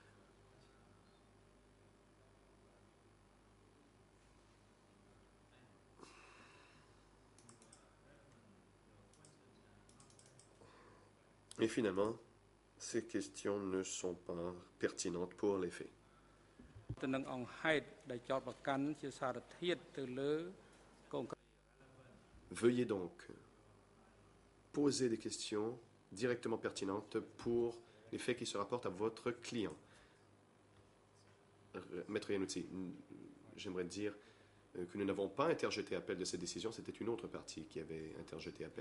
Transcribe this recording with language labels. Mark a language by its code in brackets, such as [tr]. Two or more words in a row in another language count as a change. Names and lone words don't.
[fr] Et finalement, ces questions ne sont pas pertinentes pour les faits. [km] ទៅនឹងអង្គហេតុដែលចោទប្រកាន់ជាសារធាតុទៅលើកូន [fr] Veuillez donc poser des questions directement pertinentes pour les faits qui se rapportent à votre client. Maître Iannuzzi, j'aimerais dire que nous n'avons pas interjeté appel de cette décision, c'était une autre partie qui avait interjeté appel.